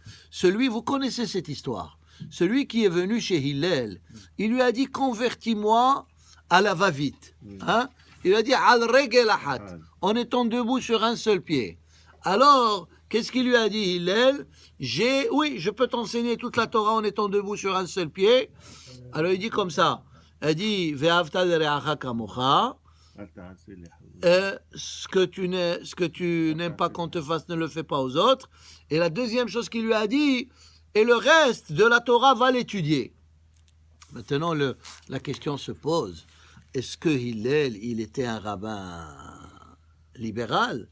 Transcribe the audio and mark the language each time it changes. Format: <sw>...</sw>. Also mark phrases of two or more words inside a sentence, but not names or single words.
<fr>Vous connaissez cette histoire. Celui qui est venu chez Hillel, il lui a dit, convertis-moi à la va-vite. Hein? Il a dit,</fr> <he>על רגל אחת,</he> <fr>en étant debout sur un seul pied. Alors, qu'est-ce qu'il lui a dit, Hillel? Oui, je peux t'enseigner toute la Torah en étant debout sur un seul pied. Alors il dit comme ça, Elle dit</fr> <he>ואהבת לרעך כמוך.</he> <fr>Ce que tu n'aimes pas qu'on te fasse, ne le fais pas aux autres. Et la deuxième chose qu'il lui a dit, et le reste de la Torah va l'étudier. Maintenant, la question se pose, est-ce que Hillel, il était un rabbin libéral?</fr>